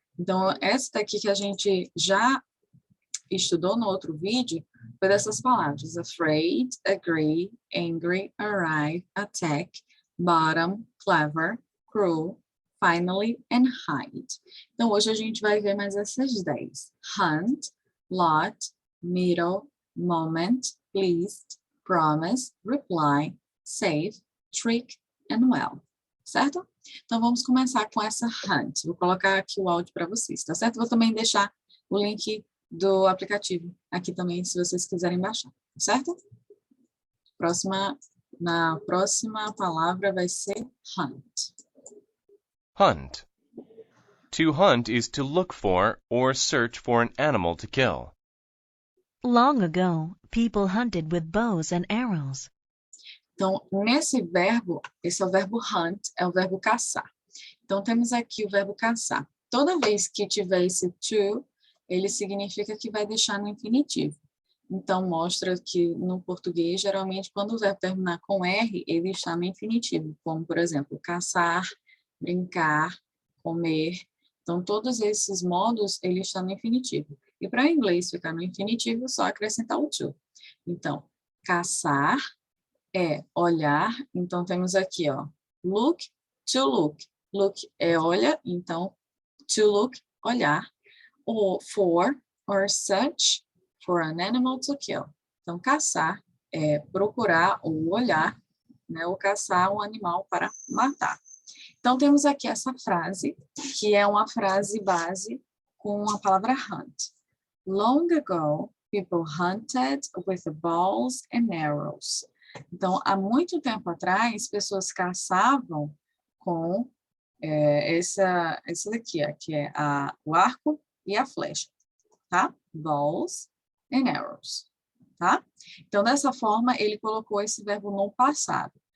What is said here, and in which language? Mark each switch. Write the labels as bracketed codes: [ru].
[pt] Então, essa daqui que a gente já estudou no outro vídeo foi dessas palavras: afraid, agree, angry, arrive, attack, bottom, clever, cruel, finally, and hide. Então, hoje a gente vai ver mais essas 10. [en] Hunt, lot, middle, moment, pleased, promise, reply, safe, trick, and well. [pt] Certo? Então, vamos começar com essa hunt. Vou colocar aqui o áudio para vocês, tá certo? Vou também deixar o link do aplicativo aqui também, se vocês quiserem baixar, certo? Na próxima palavra vai ser hunt. [en] Hunt. To hunt is to look for or search for an animal to kill. Long ago, people hunted with bows and arrows. [pt] Então, nesse verbo, esse é o verbo hunt, é o verbo caçar. Então, temos aqui o verbo caçar. Toda vez que tiver esse to, ele significa que vai deixar no infinitivo. Então, mostra que no português, geralmente, quando o verbo terminar com R, ele está no infinitivo, como, por exemplo, caçar, brincar, comer. Então, todos esses modos, ele está no infinitivo. E para o inglês ficar no infinitivo, só acrescentar o to. Então, caçar é olhar. Então, temos aqui, ó, look, to look. Look é olha, então, to look, olhar. [en] Ou for, or search, for an animal to kill. [pt] Então, caçar é procurar ou olhar, né, ou caçar um animal para matar. Então, temos aqui essa frase, que é uma frase base com a palavra hunt. [en] Long ago, people hunted with bows and arrows. [pt] Então, há muito tempo atrás, pessoas caçavam com essa daqui, ó, que é o arco e a flecha, tá? Bows and arrows, tá? Então, dessa forma, ele colocou esse verbo no passado.